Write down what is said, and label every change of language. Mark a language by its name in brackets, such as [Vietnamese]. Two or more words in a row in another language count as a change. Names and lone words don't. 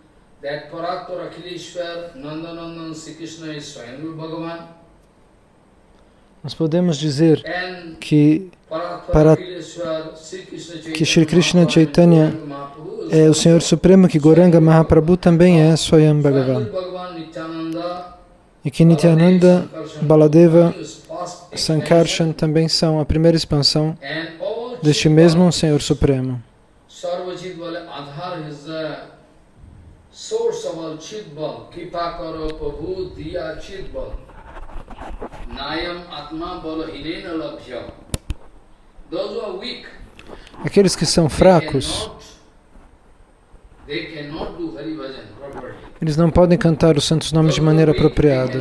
[Portuguese] Nós podemos dizer que Shri Krishna Chaitanya é o Senhor Supremo, que Gauranga Mahaprabhu também é Swayam Bhagavan. E que Nityananda, Baladeva, Sankarshan também são a primeira expansão deste mesmo Senhor Supremo. Aqueles que são fracos, eles não podem cantar os santos nomes de maneira apropriada.